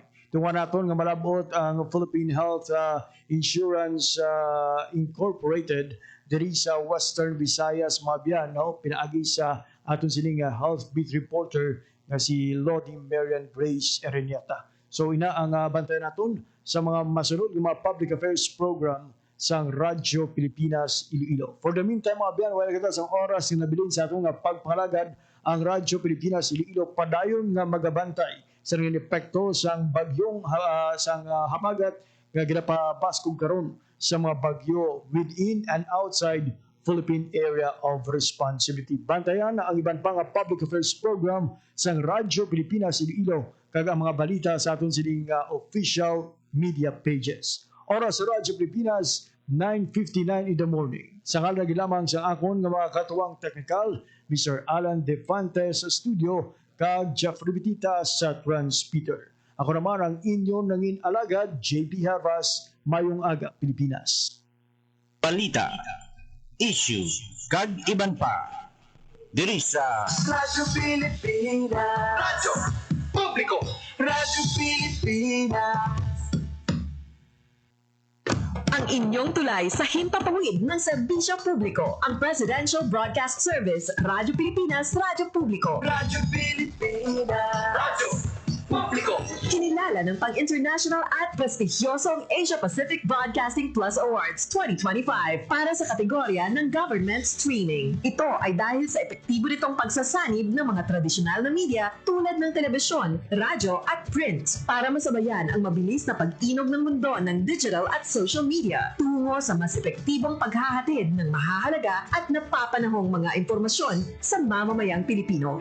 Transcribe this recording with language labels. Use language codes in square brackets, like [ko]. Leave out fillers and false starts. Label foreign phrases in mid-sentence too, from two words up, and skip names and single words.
[hil] Tungan naton nga malabot ang Philippine Health Insurance Incorporated diri sa Western Visayas, Mabian, pinaagi sa aton sining [en] health beat reporter [hil] nga si Lodi Marian Grace Ereniata. So ina ang bantayan naton sa mga masunod ng mga [en] public affairs program [hil] sang Radyo Pilipinas Iloilo. [en] For the meantime, [hil] mga biyan, wala kita sa oras na nabilin sa atong pagpalagad ang Radyo Pilipinas Iloilo padayon nga magabantay sa mga epekto sang bagyong habagat nga ginapabaskog karon sa mga bagyo [en] within and outside [hil] Philippine Area of Responsibility. Bantayan na ang iban pang [en] public affairs program [hil] sang Radyo Pilipinas Iloilo kag ang mga balita sa aton sining [en] official media pages. [hil] Oras sa Radyo Pilipinas, 9:59 [en] in the morning. [hil] Sa kalag lamang sa akon nga mga katuwang technical, Mr. Alan Defante sa studio, kag Jeffrey Bitita sa transmitter. Ako naman ang inyong nangin alagad, JP Havas, Mayong Aga, Pilipinas. Balita, issue, kag iban pa. Diri sa Radyo Pilipinas. Radyo Publiko. Radyo Pilipinas. [tl] Ang inyong tulay sa himpapawid ng serbisyo publiko, ang Presidential Broadcast Service, Radyo Pilipinas, Radyo Publiko. Radyo Pilipinas. Radyo Publiko. Kinilala sala ng pang-international at prestigyosong Asia-Pacific Broadcasting Plus Awards 2025 para sa kategorya ng Government Streaming. Ito ay dahil sa epektibo nitong pagsasanib ng mga tradisyonal na media tulad ng telebisyon, radyo at print para masabayan ang mabilis na pag-inog ng mundo ng digital at [en] social media [tl] tungo sa mas epektibong paghahatid ng mahahalaga at napapanahong mga impormasyon sa mamamayang Pilipino.